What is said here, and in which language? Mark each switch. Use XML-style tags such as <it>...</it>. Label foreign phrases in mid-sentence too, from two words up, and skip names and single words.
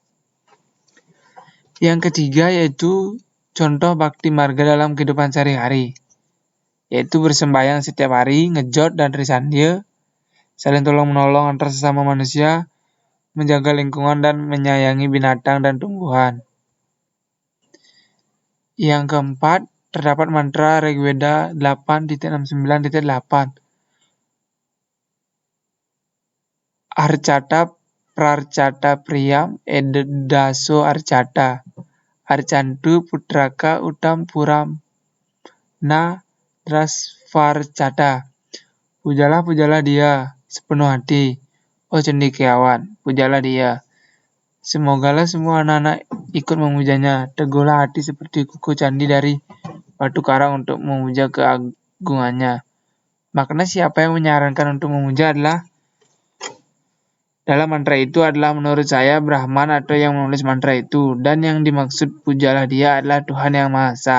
<id>Yang ketiga yaitu contoh</id> <sa>Bhakti Marga</sa> <id>dalam kehidupan sehari-hari, yaitu bersembahyang setiap hari, ngejot dan trisandya, saling tolong-menolong antar sesama manusia, menjaga lingkungan dan menyayangi binatang dan tumbuhan. Yang keempat, terdapat mantra Rigveda 8.69.8.</id> <sa>Arcata prarcata priyam edaso arcata. Arcantu putraka utam puram na drasvarcata.</sa> <id>Pujalah dia sepenuh hati, oh cendekiawan, pujalah dia. Semogalah semua anak-anak ikut memujanya. Teguhlah hati seperti kuku candi dari batu karang untuk memuja keagungannya. Makna siapa yang menyarankan untuk memuja adalah dalam mantra itu adalah menurut saya Brahman atau yang menulis mantra itu, dan yang dimaksud pujalah dia adalah Tuhan Yang Maha Esa.</id>